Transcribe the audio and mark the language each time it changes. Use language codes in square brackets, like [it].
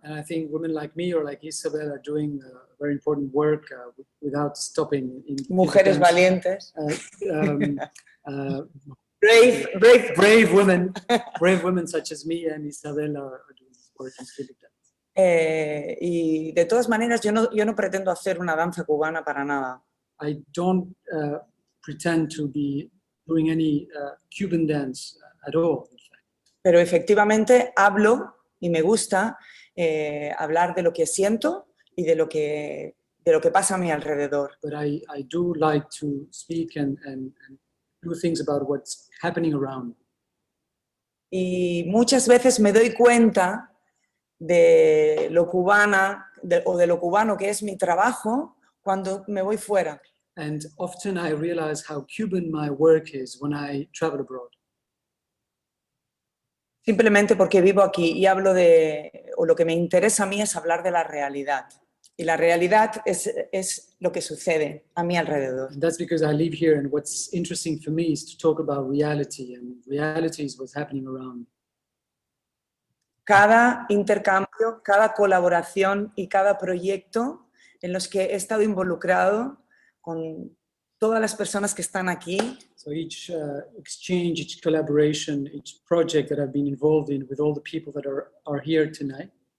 [en] And I think women like me or like Isabel are doing very important work without stopping. In [es] Mujeres [en] dance. [es] valientes. [en] Brave women such as me and Isabel are doing this work in Cuban dance. [es] Y de todas maneras yo no pretendo hacer una danza cubana para nada. [en] I don't pretend to be doing any Cuban dance at all. [es] Pero efectivamente hablo y me gusta hablar de lo que siento y de lo que pasa a mi alrededor. [en] But I do like to speak and do things about what's happening around. [es] Y muchas veces me doy cuenta de lo cubana o de lo cubano que es mi trabajo cuando me voy fuera. [en] And often I realize how Cuban my work is when I travel abroad. [es] Simplemente porque vivo aquí y o lo que me interesa a mí es hablar de la realidad. Y la realidad es lo que sucede a mi alrededor. [en] And that's because I live here, and what's interesting for me is to talk about reality, and reality is what's happening around me. [es] Cada intercambio, cada colaboración y cada proyecto en los que he estado involucrado con todas las personas que están aquí. [en] So each exchange, each collaboration, each project that I've been involved in with all the people that are here tonight.